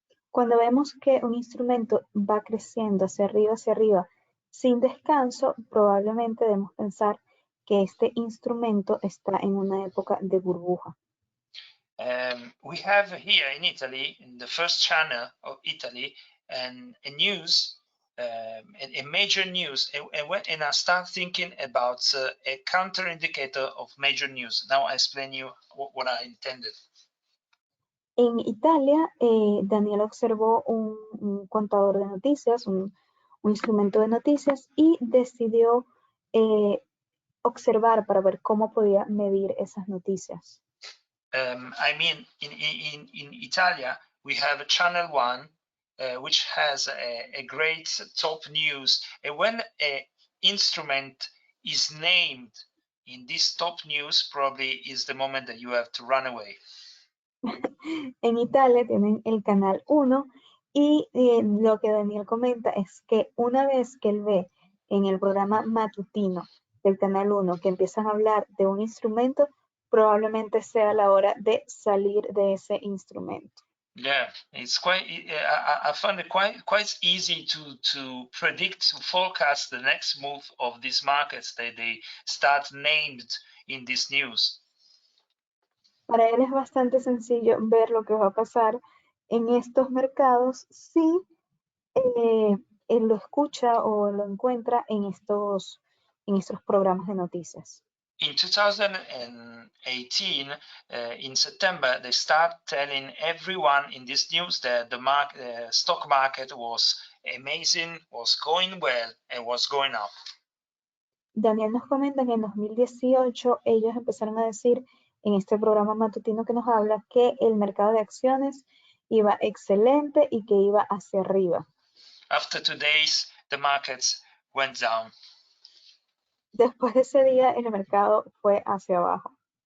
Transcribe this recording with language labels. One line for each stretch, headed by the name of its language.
Spanish: Cuando vemos que un instrumento va creciendo hacia arriba, sin descanso, probablemente debemos pensar que este instrumento está en una época de burbuja.
English: We have here in Italy, in the first channel of Italy, and a news, a major news, and I start thinking about a counter indicator of major news. Now I explain you what I intended.
Spanish: En Italia, Daniel observó un contador de noticias, un instrumento de noticias, y decidió observar para ver cómo podía medir esas noticias.
English: I mean, in Italia, we have a channel one, which has a great top news. And when an instrument is named in this top news, probably is the moment that you have to run away.
Spanish: En Italia tienen el canal 1 y lo que Daniel comenta es que una vez que él ve en el programa matutino del canal 1 que empiezan a hablar de un instrumento, probablemente sea la hora de salir de ese instrumento.
English: Yeah, it's quite. I find it quite easy to predict, to forecast the next move of these markets that they start named in this news.
Spanish: Para él es bastante sencillo ver lo que va a pasar en estos mercados si él lo escucha o lo encuentra en estos programas de noticias.
English: In 2018, in September, they start telling everyone in this news that the stock market was amazing, was going well, and was going up.
Spanish: Daniel nos comenta que en 2018 ellos empezaron a decir en este programa matutino que nos habla que el mercado de acciones iba excelente y que iba hacia arriba.
English: After 2 days, the markets went down.
Spanish: Después de ese día, el mercado fue hacia abajo.